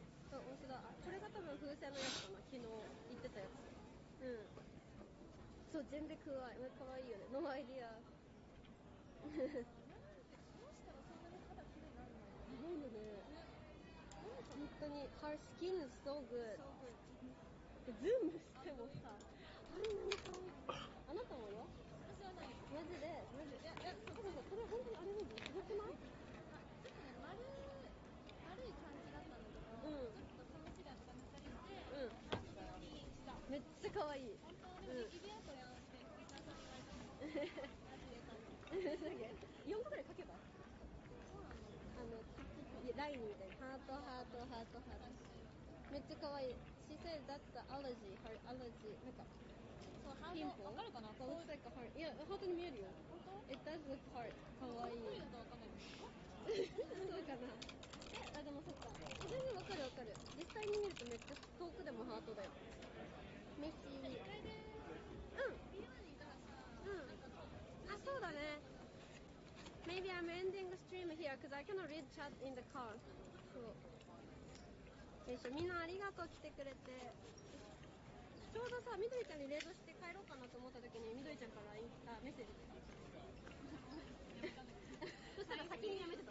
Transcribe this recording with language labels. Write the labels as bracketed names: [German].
[Japanese] そう、面白い。これが多分風船のやつかな。昨日言ってたやつ。そう、全然怖い。かわいいよね。ノーアイディア。どうしたらそんなに肌綺麗になるの？すごいよね。本当に [English] Her skin is so good。 [Japanese] ズームしてもさ、あんなに可愛い。あなたもよ。私はない。マジで。いや、多分さ、これ本当にアレルギーすごくない？ちょっとね、丸い感じだったんだけど、ちょっとこのシラとか塗ったりかわいい。本当でもイベントやんって藤沢さんに言われたもん。マジで多分。 4個ぐらい書けばそうなの。ラインみたいな。ハートハートハートハート。めっちゃかわいい。 [English] She said that's the allergy, her allergy. [Japanese] なんかそう、ハートわかるかな。 [English] That looks like a heart. [Japanese] いや、ハートに見えるよ。本当 [English] It does look heart. [Japanese] かわいい。こういうのとわかんないです。そうかな。でもそっか。全然わかるわかる。実際に見るとめっちゃ遠くでもハートだよ。メッシー。一回でビルにいたらさ、なんかあ、そうだね。 [English] Maybe I'm ending the stream here because I cannot read chat in the car. [Japanese] そう。よいしょ、みんなありがとう来てくれて。ちょうどさ、みどりちゃんにレードして帰ろうかなと思った時にみどりちゃんからメッセージ来た。そしたら先にやめてた。